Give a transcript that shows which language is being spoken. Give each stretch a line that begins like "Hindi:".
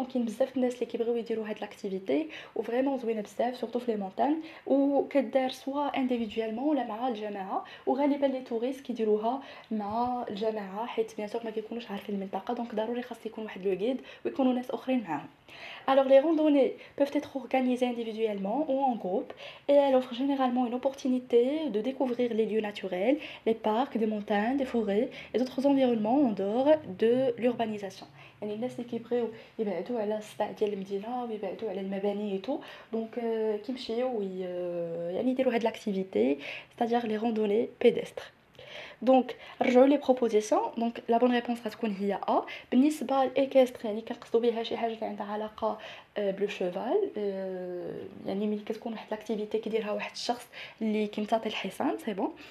Arabic: دونك كاين بزاف الناس اللي كيبغيو يديروا هاد لاكتيفيتي وفريمون زوينه بزاف سورتو في لي مونتان وكدار سوا انديفيدوالمون ولا مع الجماعه وغالبا لي توريست كيديروها مع الجماعه حيت بيان سور ما كيكونوش عارفين المنطقه دونك ضروري خاص يكون واحد لو غيد ويكونوا ناس اخرين معاهم.
French: Alors, les randonnées peuvent être organisées individuellement ou en groupe et elles offrent généralement une opportunité de découvrir les lieux naturels, les parcs, des montagnes, des forêts et d'autres environnements en dehors de l'urbanisation.
Arabic: يعني الناس اللي كيبغيو يبعدوا على الصداع ديال المدينه ويبعدوا على المباني ايتو دونك كيمشيو يعني يديروا هاد لاكتيفيتي
French: c'est-à-dire les randonnées pédestres.
Arabic: دونك نرجعوا لي بروبوزيسيون. دونك لا بون ريبونس غتكون هي ا. بالنسبه للايكستر يعني كنقصدوا بها شي حاجه اللي عندها علاقه بلو شوفال، يعني ملي كتكون واحد لاكتيفيتي كيديرها واحد الشخص اللي كيمتاطي الحصان سي بون.